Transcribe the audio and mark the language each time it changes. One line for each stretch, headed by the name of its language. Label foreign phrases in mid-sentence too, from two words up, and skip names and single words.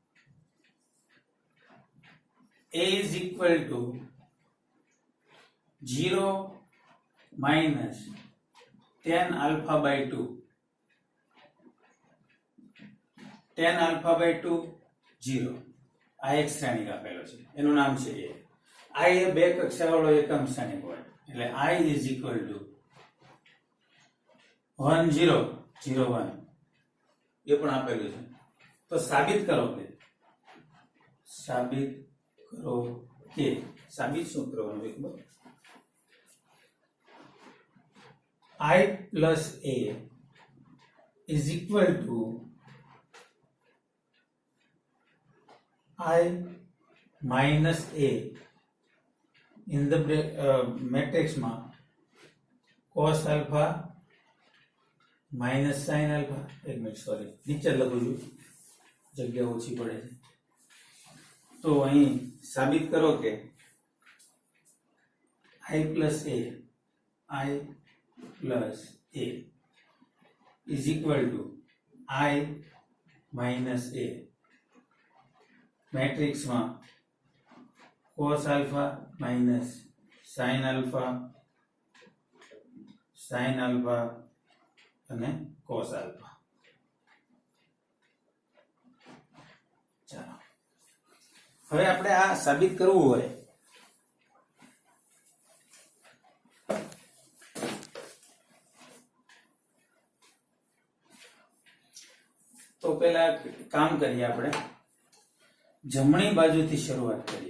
English: a is equal to 0 minus 10 alpha by 2. 10 alpha by 2 0.
Gujarati: આ એક શ્રેણિક આપેલો છે, એનું નામ છે a. I એ બે કક્ષાવાળો એકમ શ્રેણિક હોય એટલે
English: I is equal to 1 0 0 1
Gujarati: એ પણ આપેલું છે. તો સાબિત કરો કે સાબિત શું કરવાનું એકવાર
English: I plus a is equal to I minus a in the matrix માં cos alpha minus sin alpha.
Gujarati: એક મિનિટ સોરી, નીચે લખું છું, જગ્યા ઓછી પડે છે. તો અહીં સાબિત કરો કે
English: I plus a is equal to I minus a મેટ્રિક્સમાં cos alpha minus sin alpha અને cos alpha.
Gujarati: ચાલો હવે આપણે આ સાબિત કરવું હોય તો પહેલા કામ કરીએ, આપણે જમણી બાજુથી શરૂઆત કરીએ.